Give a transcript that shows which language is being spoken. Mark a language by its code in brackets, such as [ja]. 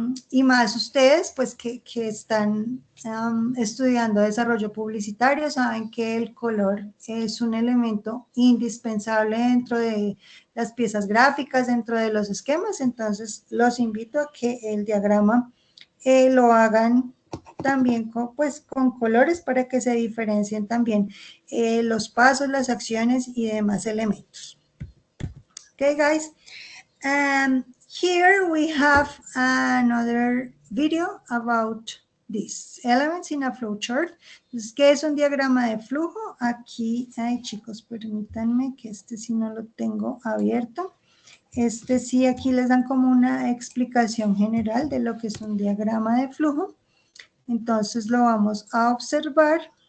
[es] Y más ustedes, pues que están estudiando desarrollo publicitario, saben que el color es un elemento indispensable dentro de las piezas gráficas, dentro de los esquemas. Entonces, los invito a que el diagrama lo hagan también con colores para que se diferencien también los pasos, las acciones y demás elementos. [en] Okay, guys. Here we have another video about these elements in a flowchart. [es] Entonces, ¿qué es un diagrama de flujo? Aquí, ay chicos, permítanme que sí no lo tengo abierto. Sí, aquí les dan como una explicación general de lo que es un diagrama de flujo. Entonces, lo vamos a observar.